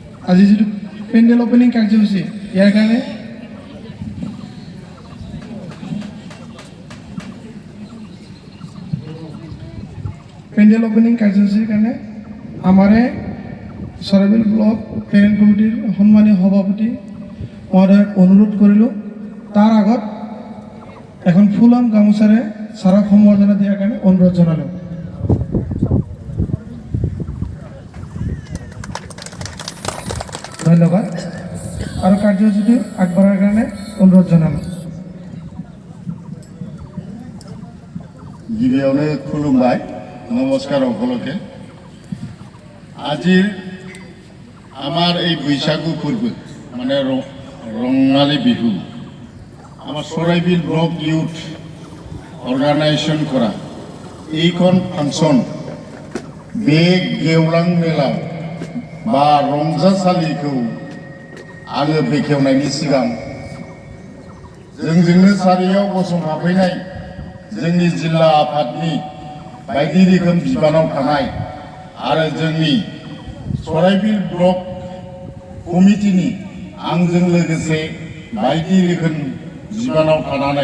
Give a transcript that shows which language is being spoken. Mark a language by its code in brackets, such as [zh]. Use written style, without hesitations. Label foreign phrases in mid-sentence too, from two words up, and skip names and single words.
[as] আজি যেটো [en] pandal opening [as] কাৰ্যসূচী ইয়াৰ কাৰণে [en] pandal opening [as] কাৰ্যসূচীৰ কাৰণে আমাৰে সৰাইবিল ব্লক পেৰেণ্ট কমিটিৰ সন্মানীয় সভাপতি মহোদয়ক অনুৰোধ কৰিলোঁ তাৰ আগত এখন ফুলাম গামোচাৰে ছাৰক সম্বৰ্ধনা দিয়াৰ কাৰণে অনুৰোধ জনালোঁ। ধন্যবাদ আৰু কাৰ্যসূচীটো আগবঢ়াৰ কাৰণে অনুৰোধ জনালোঁ। [brx] गिबियावनो खुलुमबाय नमस्कार [as] সকলকে আজিৰ আমার এই বৈশাগু পূর্ব মানে রঙালী বিহু আমার সরাইবিল [en] block youth organization [as] করা এইখন ফাংশন বে [brx] गेवलां मेला बा रंजासालिखौ आङो बेखेवनायनि सिगां जोंजोंनो सारियाव गसंफाफैनाय जोंनि जिल्ला आफादनि बायदि रोखोम बिबानाव थानाय आरो जोंनि सराइबिल ब्लक कमिटिनि आंजों लोगोसे बायदि रोखोम बिबानाव थानानै